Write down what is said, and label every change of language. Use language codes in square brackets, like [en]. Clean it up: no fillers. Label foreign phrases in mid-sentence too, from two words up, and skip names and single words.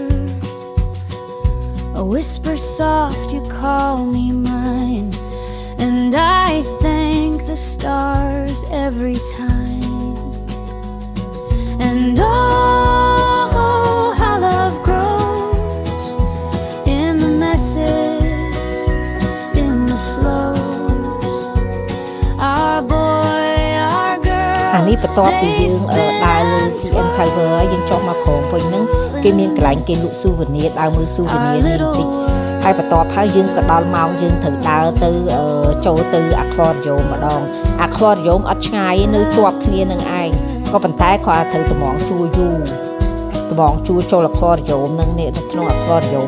[en] A whisper soft, you call me mine And I thank the stars every time And oh, how love grows In the messes, in the flows Our boy, our girl [km] អានេះបន្ទាប់ពីយើងដើរលើ CN Tower យើងចុះមកក្រោមវិញហ្នឹងគេមានកន្លែងគេលក់ souvenir ដើរមើល souvenir នេះបន្តិចហើយបន្ទាប់ហើយយើងក៏ដល់ម៉ោងយើងត្រូវដើរទៅចូលទៅ aquarium ម្ដង aquarium អត់ឆ្ងាយនៅជាប់គ្នានឹងឯងក៏ប៉ុន្តែគាត់ត្រូវតម្រង់ជួយូរតម្រង់ជួចូល aquarium ហ្នឹងនេះនៅក្នុង aquarium